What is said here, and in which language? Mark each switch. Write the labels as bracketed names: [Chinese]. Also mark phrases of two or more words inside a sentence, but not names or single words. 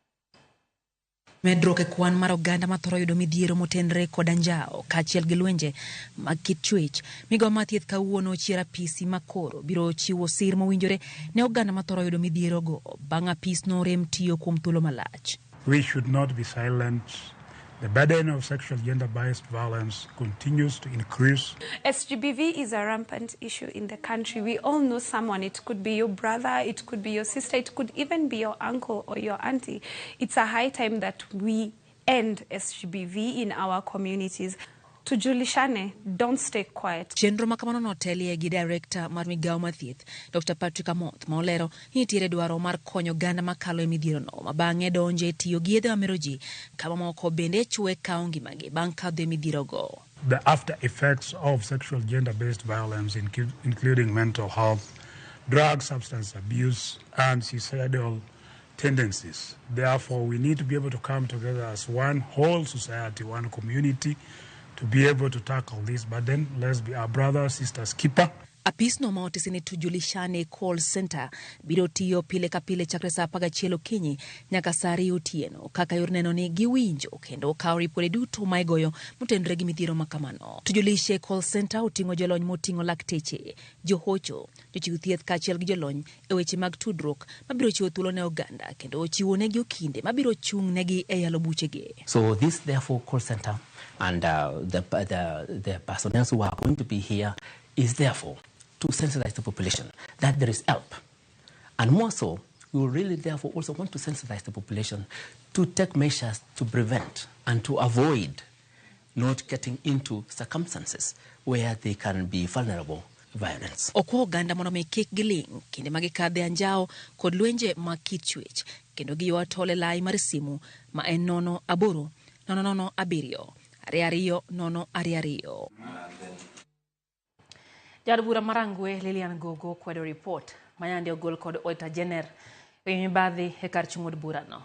[Luo (Kenya and Tanzania)] Medruok e kwan mar oganda mathoro yudo midhiero motenre kod anjao kaachiel gi lwenje mag kitwech. Migamatieth kawuono chiera pisi makoro biro chiwo sir mowinjore ne oganda mathoro yudo midhiero go bang' apis no rem tiyo kuom thuolo malach. [English] We should not be silent. The burden of sexual gender-based violence continues to increase. SGBV is a rampant issue in the country. We all know someone. It could be your brother, it could be your sister, it could even be your uncle or your auntie. It's a high time that we end SGBV in our communities. Tujulishane, don't stay quiet. [Luo (Kenya and Tanzania)] Chenro makamano notelie gi director mar Migamatieth Dr. Patrick Amoth maolero ni tiere dwaro mar konyo ganda makalo e midhiero no mabang'e donje tiyo gi yedhe mameroji kama moko bende chwe kao ngimagi bang' kadho e midhiero go. [English] The after effects of sexual gender-based violence, including mental health, drug substance abuse, and suicidal tendencies. Therefore, we need to be able to come together as one whole society, one community, to be able to tackle this burden. Let's be our brothers, sisters, keeper. [Luo (Kenya and Tanzania)] Apis no maotisi ni tujulishane [English] call center [Luo (Kenya and Tanzania)] biro tiyo pile ka pile chakre saa 11 okinyi nyaka saa 2 otieno kaka yor neno ni giwinjo kendo kao ripode duto maigoyo motenre gi midhiero makamano. Tujulishe [English] call center [Luo (Kenya and Tanzania)] oting'o jolony moting'o lakteche, johocho, jochiw thieth kaachiel gi jolony e weche mag tudruok mabiro chiwo thuolo ne oganda kendo chiwo negi okinde mabiro chung negi e yalo buchegi. [English] So this therefore call center and the personnel who are going to be here is therefore to sensitize the population that there is help. And more so, we will really therefore also want to sensitize the population to take measures to prevent and to avoid not getting into circumstances where they can be vulnerable violence. [Luo (Kenya and Tanzania)] Okwo oganda mondo mi kik giling kinde magikadhe anjao kod lwenje mag kit chwech kendo giyo tole lai mar simu ma en 080-007-2222. Jad bura marangwe Lilian Gogo kwedo report mayande ogol kod Auditor General mibadhi e kar chung'od burano.